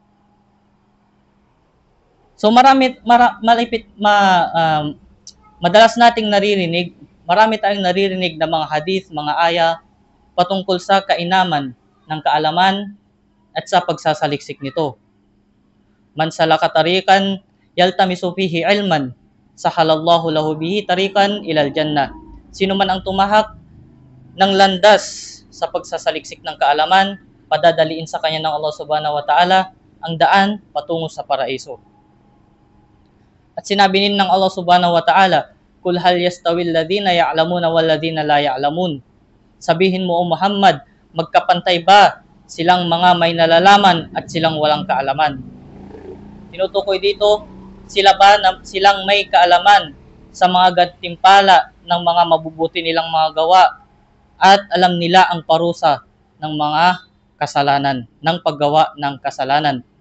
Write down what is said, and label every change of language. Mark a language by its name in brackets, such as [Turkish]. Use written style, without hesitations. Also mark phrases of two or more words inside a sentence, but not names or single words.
[Filipino] So madalas nating naririnig, marami tayong naririnig na mga hadith, mga aya patungkol sa kainaman ng kaalaman at sa pagsasaliksik nito. [Arabic] من سلك طريقا يلتمس فيه علما سهل الله له به طريقا إلى الجنة. [Filipino] Sino man ang tumahak ng landas sa pagsasaliksik ng kaalaman, padadaliin sa kanya ng Allah [Arabic] سبحانه وتعالى [Filipino] ang daan patungo sa paraiso. At sinabi din ng Allah [Arabic] سبحانه وتعالى, "قل هل يستوي الذين يعلمون والذين لا يعلمون." [Filipino] Sabihin mo, O Muhammad, magkapantay ba silang mga may nalalaman at silang walang kaalaman? Tinutukoy dito, silang may kaalaman sa mga gantimpala ng mga mabubuti nilang mga gawa at alam nila ang parusa ng mga kasalanan, ng paggawa ng kasalanan.